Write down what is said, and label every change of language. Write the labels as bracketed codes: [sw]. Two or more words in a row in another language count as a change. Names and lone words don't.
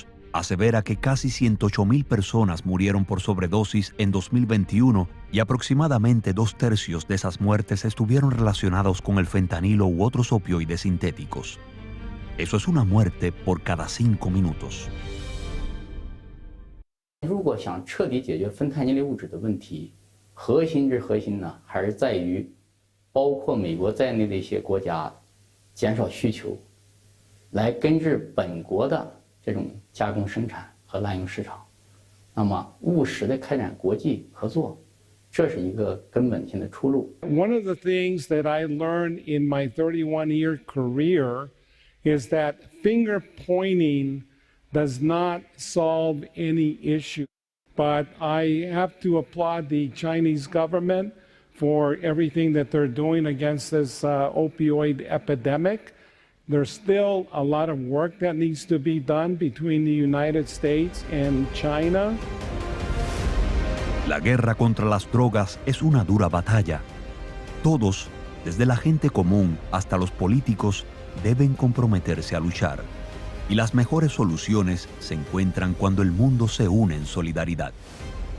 [es] Asevera que casi 108,000 personas murieron por sobredosis en 2021 y aproximadamente 2/3 de esas muertes estuvieron relacionados con el fentanilo u otros opioides sintéticos. Eso es una muerte por cada 5 minutos. [zh] 如果想彻底解决芬太尼类物质的问题，核心呢，还是在于包括美国在内的一些国家减少需求，来根治本国的这种加工生产和滥用市场。那么务实的开展国际合作，这是一个根本性的出路。 [en] One of the things that I learned in my 31-year career is that finger pointing does not solve any issue. But I have to applaud the Chinese government for everything that they're doing against this opioid epidemic. There's still a lot of work that needs to be done between the United States and China. [es] La guerra contra las drogas es una dura batalla. Todos, desde la gente común hasta los políticos, deben comprometerse a luchar. Y las mejores soluciones se encuentran cuando el mundo se une en solidaridad.